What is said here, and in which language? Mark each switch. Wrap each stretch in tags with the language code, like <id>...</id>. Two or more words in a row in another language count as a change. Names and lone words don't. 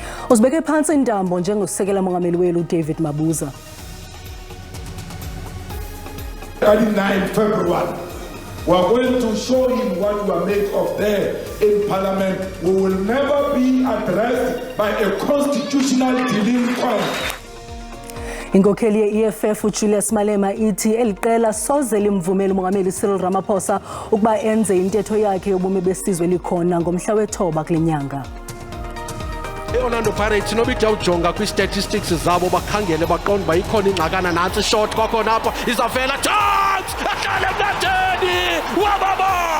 <xh>Uzibeke phansi intambo njengosekela mongameli welu David Mabuza.</xh> <en>39 February. We are going to show him what we are made of there in Parliament. We will never be addressed by a constitutional delinquent.</en> <xh>Inkokheli ye-EFF Julius Malema ithi eliqela soze limvumele umongameli Cyril Ramaphosa ukuba enze intetho yakhe yobume besizwe likhona ngomhla we-9 kule nyanga. Orlando Pirates nobida ujonga kwi-statistics zabo bakhangele baqonda uba ikhona ingxakana nantsi short kwakhona apha izavela chance ahlale emnateni wababa.</xh>